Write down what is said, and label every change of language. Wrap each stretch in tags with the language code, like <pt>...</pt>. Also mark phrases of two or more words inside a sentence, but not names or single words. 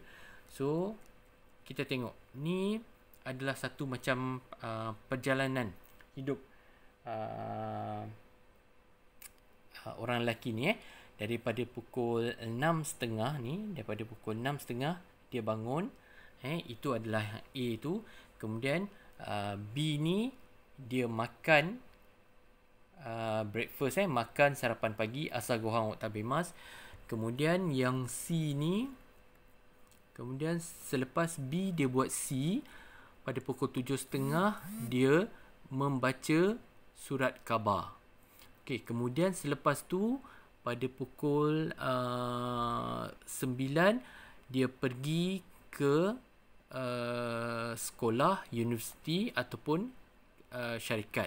<ms>So kita tengok ni adalah satu macam perjalanan hidup orang lelaki ni. Daripada pukul 6.30 ni, daripada pukul 6.30 dia bangun, itu adalah A tu. Kemudian B ni dia makan breakfast, makan sarapan pagi,</ms> <ja>朝ご飯は食べます.</ja> <ms>Kemudian yang C ni, kemudian selepas B dia buat C, pada pukul 7.30 dia membaca surat khabar. Okey, kemudian selepas tu pada pukul 9 dia pergi ke sekolah, universiti ataupun syarikat.</ms>